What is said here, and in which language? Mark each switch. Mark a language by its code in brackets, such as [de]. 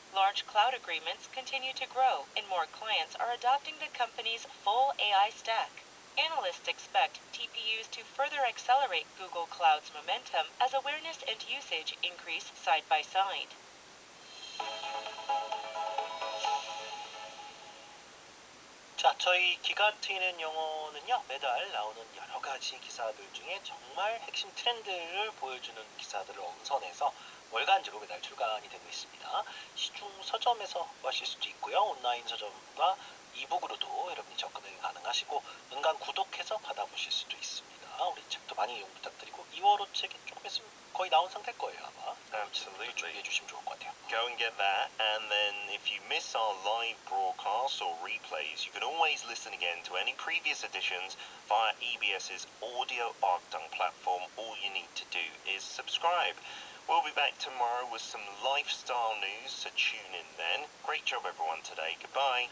[en] Large cloud agreements continue to grow, and more clients are adopting the company's full AI stack. Analysts expect TPUs to further accelerate Google Cloud's momentum as awareness and usage increase side by side. [ko] 자, 저희 기가 트이는 영어는요, 매달 나오는 여러 가지 기사들 중에 정말 핵심 트렌드를 보여주는 기사들을 엄선해서 월간지로 매달 출간이 되고 있습니다. 시중 서점에서 구하실 수도 있고요. 온라인 서점과 이북으로도 여러분이 접근이 가능하시고 은간 구독해서 받아보실 수도 있습니다. 우리 책도 많이 이용 부탁드리고 2월호 책이 조금 있으면 거의 나온 상태일 거예요, 아마. [en] Absolutely. [ko] 준비해 주시면 좋을 것 같아요. [en] Go and get that, and then if you miss our live broadcasts or replays, you can always listen again to any previous editions via EBS's Audio Arcdung platform. All you need to do is subscribe. We'll be back tomorrow with some lifestyle news, so tune in then. Great job everyone today. Goodbye.